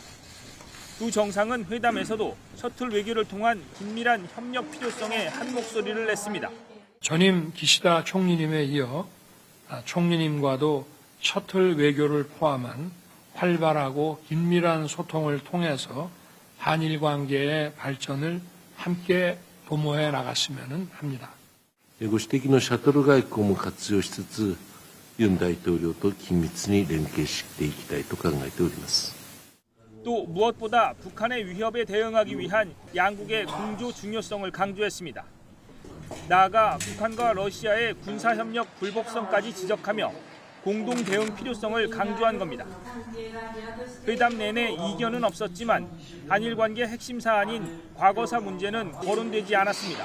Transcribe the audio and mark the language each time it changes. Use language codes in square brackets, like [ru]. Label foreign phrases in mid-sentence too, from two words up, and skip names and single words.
[ko] 두 정상은 회담에서도 셔틀 외교를 통한 긴밀한 협력 필요성에 한 목소리를 냈습니다. 전임 기시다 총리님에 이어 총리님과도 셔틀 외교를 포함한 활발하고 긴밀한 소통을 통해서 한일 관계의 발전을 함께 도모해 나갔으면 합니다. [ja] ご指摘のシャトル外交も活用しつつ、ユン大統領と緊密に連携していきたいと考えております。 [ko] 또 무엇보다 북한의 위협에 대응하기 위한 양국의 공조 중요성을 강조했습니다. 나아가 북한과 러시아의 군사협력 불법성까지 지적하며 공동 대응 필요성을 강조한 겁니다. 회담 내내 이견은 없었지만 한일 관계 핵심 사안인 과거사 문제는 거론되지 않았습니다.